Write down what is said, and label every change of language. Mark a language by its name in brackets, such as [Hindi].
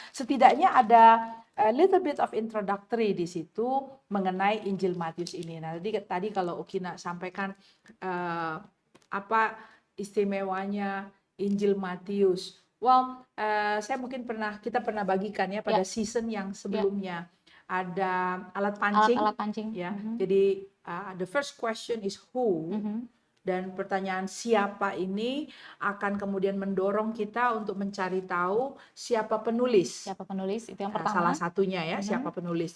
[Indonesian] Setidaknya ada [English] a little bit of introductory [Indonesian] di situ mengenai Injil Matius ini. Nah, tadi kalau Okina sampaikan apa istimewanya Injil Matius. Well, saya mungkin kita pernah bagikan ya pada season yang sebelumnya. Ada alat pancing. Ya. Jadi [English] the first question is who. [Indonesian] Dan pertanyaan siapa ini akan kemudian mendorong kita untuk mencari tahu siapa penulis. Siapa penulis, itu yang pertama. Salah satunya ya, siapa penulis.